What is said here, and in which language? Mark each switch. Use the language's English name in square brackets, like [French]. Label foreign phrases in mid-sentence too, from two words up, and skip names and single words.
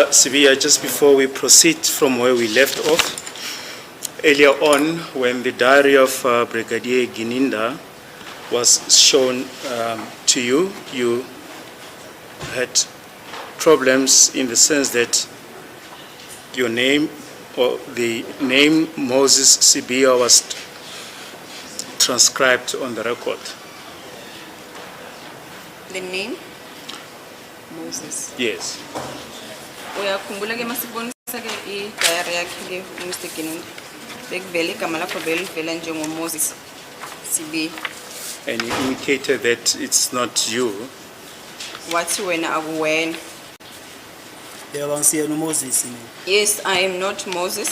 [English] Sibia, just before we proceed from where we left off, earlier on, when the diary of Brigadier Gininda was shown to you, you had problems in the sense that your name, or the name Moses Sibia, was transcribed on the record. The name? Moses. Yes. [Zulu] Uyakhumbula ke masibonisa ke i-diary yakhe ke Mr. Gininda. Bekuvela igama lakho belivela njengoMoses Sibia. [English] And you indicated that it's not you. [Zulu] Wathi wena akuwena. Yebo ngisiyena uMoses mina. [English] Yes, I am not Moses.